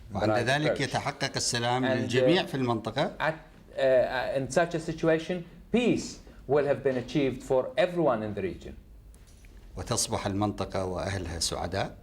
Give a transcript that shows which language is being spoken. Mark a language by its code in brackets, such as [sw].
[ar] وعند ذلك يتحقق السلام للجميع في المنطقة. [en] In such a situation, peace will have been achieved for everyone in the region. [ar] وتصبح المنطقة وأهلها سعداء.